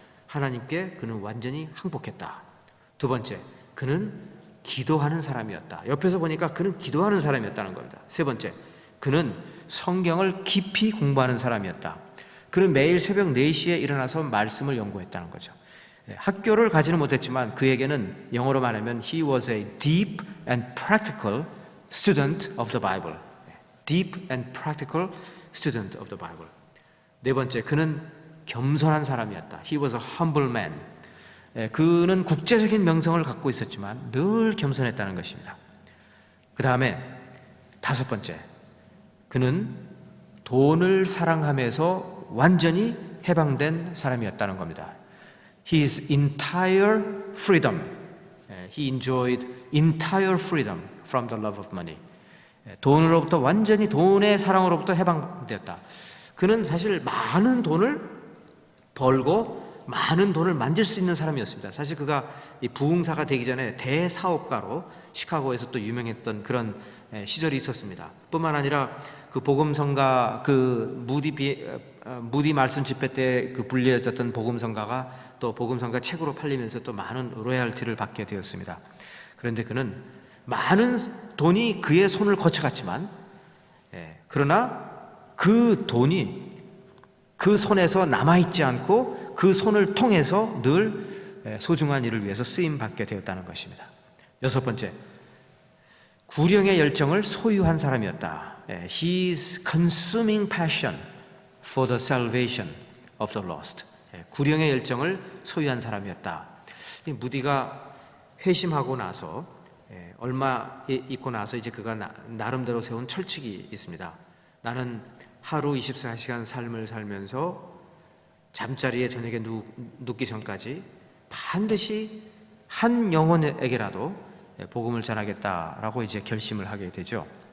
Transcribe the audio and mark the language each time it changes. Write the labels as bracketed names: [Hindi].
[Korean] 하나님께 그는 완전히 항복했다. 두 번째, 그는 기도하는 사람이었다. 옆에서 보니까 그는 기도하는 사람이었다는 겁니다. 세 번째, 그는 성경을 깊이 공부하는 사람이었다. 그는 매일 새벽 4시에 일어나서 말씀을 연구했다는 거죠. 학교를 가지는 못했지만 그에게는 영어로 말하면 [English] He was a deep and practical student of the Bible. Deep and practical student of the Bible. [Korean] 네 번째, 그는 겸손한 사람이었다. [English] He was a humble man. [Korean] 그는 국제적인 명성을 갖고 있었지만 늘 겸손했다는 것입니다. 그 다음에 다섯 번째, 그는 돈을 사랑하면서 완전히 해방된 사람이었다는 겁니다. [English] His entire freedom. He enjoyed entire freedom from the love of money. [Korean] 돈으로부터 완전히 돈의 사랑으로부터 해방되었다. 그는 사실 많은 돈을 벌고 많은 돈을 만질 수 있는 사람이었습니다. 사실 그가 이 부흥사가 되기 전에 대사업가로 시카고에서 또 유명했던 그런 시절이 있었습니다. 뿐만 아니라 그 복음성가, 그 무디 말씀 집회 때 그 불려졌던 복음성가가 또 복음성가 책으로 팔리면서 또 많은 로열티를 받게 되었습니다. 그런데 그는 많은 돈이 그의 손을 거쳐갔지만, 그러나 그 돈이 그 손에서 남아있지 않고 그 손을 통해서 늘 소중한 일을 위해서 쓰임받게 되었다는 것입니다. 여섯 번째, 구령의 열정을 소유한 사람이었다. [English] His consuming passion for the salvation of the lost. [Korean] 구령의 열정을 소유한 사람이었다. 무디가 회심하고 나서 얼마 있고 나서 이제 그가 나름대로 세운 철칙이 있습니다. 나는 하루 24시간 삶을 살면서 잠자리에 저녁에 눕기 전까지 반드시 한 영혼에게라도 복음을 전하겠다라고 이제 결심을 하게 되죠.